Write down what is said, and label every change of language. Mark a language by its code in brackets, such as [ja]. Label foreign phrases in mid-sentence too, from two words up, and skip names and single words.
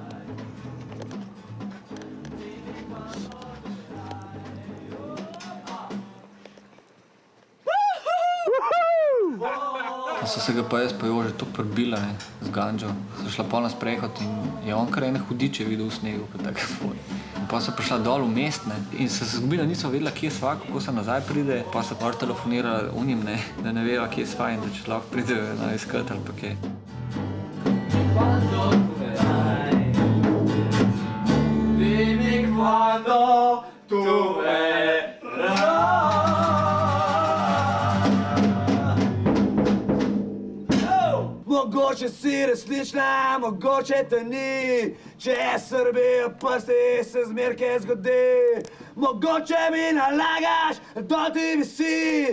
[sl] So se ga pa jaz pa Jože toliko prebila, ne, z ganđo. So šla pol na sprehod in je on kar ene hudiče videl v snegu, pa tako svoj. In pa so prišla dol v mest, ne, in se zgubila, niso vedela, kje sva, kako se nazaj pride. Pa so pa telefonirala unim, ne, da ne veva, kje sva in da če lahko pridejo na iskat ali pa kje. [it] Dimmi quando tu verrai. [sl] Mogoče si resnična, mogoče te ni. Če Srbija prsti, se zmerke zgodi. Mogoče mi nalagaš, da ti visi.